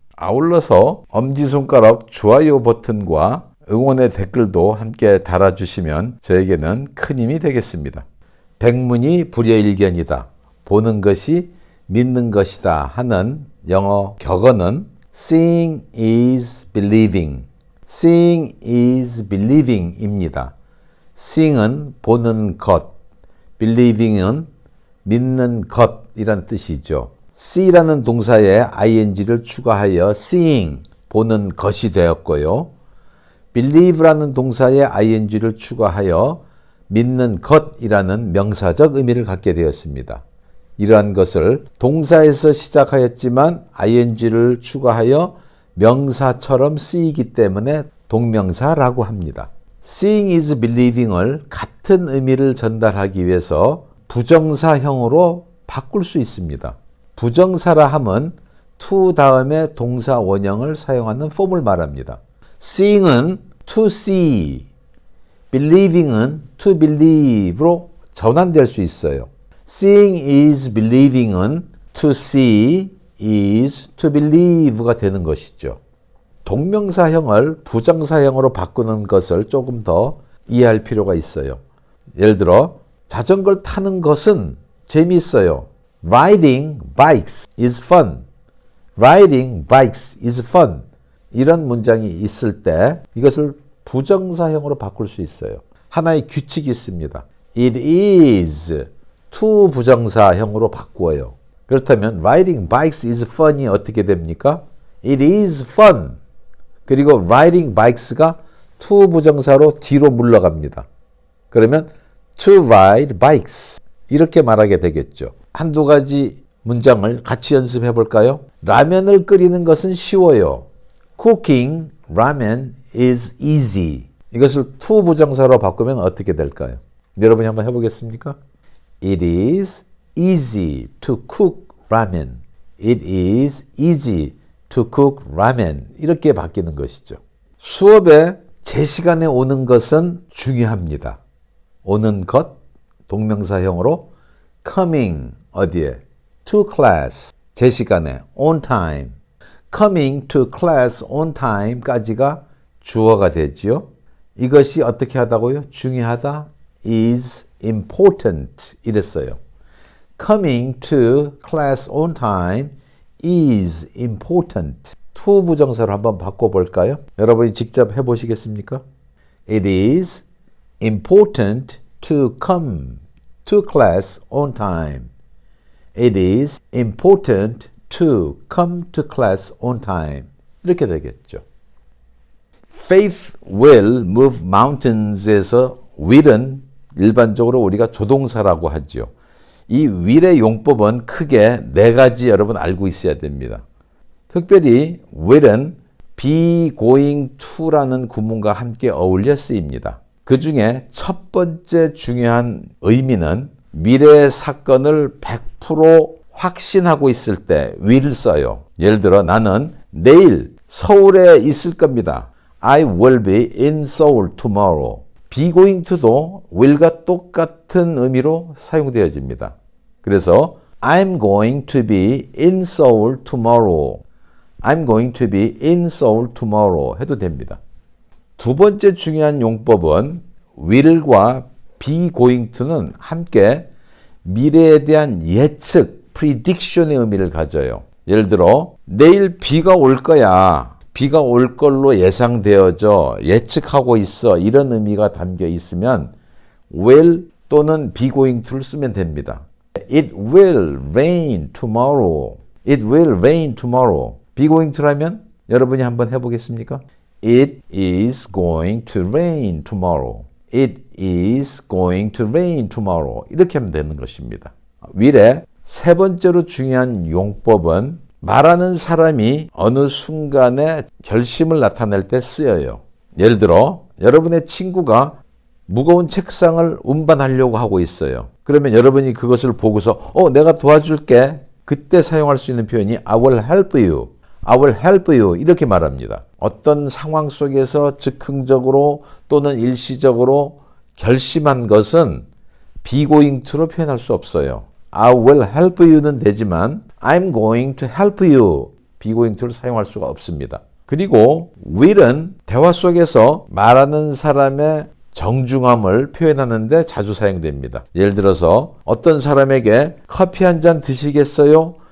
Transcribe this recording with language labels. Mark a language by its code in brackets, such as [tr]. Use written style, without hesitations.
[ko] 아울러서 엄지손가락 좋아요 버튼과 응원의 댓글도 함께 달아주시면 저에게는 큰 힘이 되겠습니다. 백문이 불여일견이다. 보는 것이 믿는 것이다 하는 영어 격언은 [en] Seeing is believing. Seeing is believing [ko] 입니다. Seeing은 보는 것, believing은 믿는 것이란 뜻이죠. see라는 동사에 ing를 추가하여 seeing, 보는 것이 되었고요. believe라는 동사에 ing를 추가하여 믿는 것이라는 명사적 의미를 갖게 되었습니다. 이러한 것을 동사에서 시작하였지만 ing를 추가하여 명사처럼 쓰이기 때문에 동명사라고 합니다. [en] Seeing is believing [ko] 을 같은 의미를 전달하기 위해서 부정사형으로 바꿀 수 있습니다. 부정사라 함은 to 다음에 동사 원형을 사용하는 폼을 말합니다. [en] Seeing은 to see, believing은 to believe로 [ko] 전환될 수 있어요. [en] Seeing is believing은 to see is to believe가 [ko] 되는 것이죠. 동명사형을 부정사형으로 바꾸는 것을 조금 더 이해할 필요가 있어요. 예를 들어 자전거를 타는 것은 재미있어요. [en] Riding bikes is fun. Riding bikes is fun. [ko] 이런 문장이 있을 때 이것을 부정사형으로 바꿀 수 있어요. 하나의 규칙이 있습니다. [en] It is to [ko] 부정사형으로 바꾸어요. 그렇다면 [en] riding bikes is fun이 [ko] 어떻게 됩니까? [en] It is fun. [ko] 그리고 [en] riding bikes [ko] 가 to 부정사로 뒤로 물러갑니다. 그러면 [en] to ride bikes [ko] 이렇게 말하게 되겠죠. 한두 가지 문장을 같이 연습해 볼까요? 라면을 끓이는 것은 쉬워요. [en] Cooking ramen is easy. [ko] 이것을 to 부정사로 바꾸면 어떻게 될까요? 여러분이 한번 해보겠습니까? [en] It is easy to cook ramen. It is easy to cook ramen. [ko] 이렇게 바뀌는 것이죠. 수업에 제 시간에 오는 것은 중요합니다. 오는 것, 동명사형으로 coming, 어디에? [en] to class, [ko] 제 시간에, [en] on time. coming to class on time [ko] 까지가 주어가 되지요. 이것이 어떻게 하다고요? 중요하다, [en] is important [ko] 이랬어요. [en] Coming to class on time is important. [ko] to 부정사로 한번 바꿔볼까요? 여러분이 직접 해보시겠습니까? [en] It is important to come to class on time. It is important to come to class on time. [ko] 이렇게 되겠죠. [en] Faith will move mountains [ko] 에서 will은 일반적으로 우리가 조동사라고 하죠. 이 will의 용법은 크게 4가지 여러분 알고 있어야 됩니다. 특별히 will은 be going to라는 구문과 함께 어울려 쓰입니다. 그 중에 첫 번째 중요한 의미는 미래 사건을 100% 확신하고 있을 때 will을 써요. 예를 들어 나는 내일 서울에 있을 겁니다. [en] I will be in Seoul tomorrow. [ko] be going to도 will과 똑같은 의미로 사용되어집니다. 그래서 [en] I'm going to be in Seoul tomorrow. I'm going to be in Seoul tomorrow [ko] 해도 됩니다. 두 번째 중요한 용법은 will과 be going to는 함께 미래에 대한 예측, prediction의 의미를 가져요. 예를 들어 내일 비가 올 거야. 비가 올 걸로 예상되어져 예측하고 있어. 이런 의미가 담겨 있으면 will 또는 be going to를 쓰면 됩니다. [en] It will rain tomorrow. It will rain tomorrow. [ko] be going to라면 여러분이 한번 해보겠습니까? [en] It is going to rain tomorrow. It is going to rain tomorrow. [ko] 이렇게 하면 되는 것입니다. will의 세 번째로 중요한 용법은 말하는 사람이 어느 순간에 결심을 나타낼 때 쓰여요. 예를 들어 여러분의 친구가 무거운 책상을 운반하려고 하고 있어요. 그러면 여러분이 그것을 보고서 내가 도와줄게. 그때 사용할 수 있는 표현이 [en] I will help you. I will help you [ko] 이렇게 말합니다. 어떤 상황 속에서 즉흥적으로 또는 일시적으로 결심한 것은 be going to로 표현할 수 없어요. [en] I will help you는 [ko] 되지만 [en] I'm going to help you be going to를 [ko] 사용할 수가 없습니다. 그리고 will은 대화 속에서 말하는 사람의 정중함을 표현하는데 자주 사용됩니다. 예를 들어서 어떤 사람에게 커피 한 잔 드시겠어요?